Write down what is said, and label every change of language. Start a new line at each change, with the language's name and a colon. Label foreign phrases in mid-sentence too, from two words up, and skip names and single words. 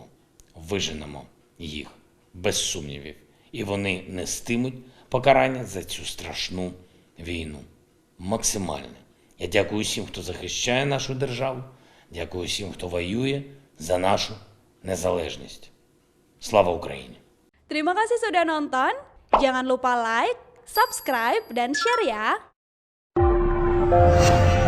Ukrainian: Виженемо їх, без сумнівів. І вони нестимуть покарання за цю страшну війну. Максимальне. Я дякую всім, хто захищає нашу державу. Dякую всім, хто воює за нашу nезалежність. Слава Україні!
Indonesian: Terima kasih sudah nonton. Jangan lupa like, subscribe, dan share ya.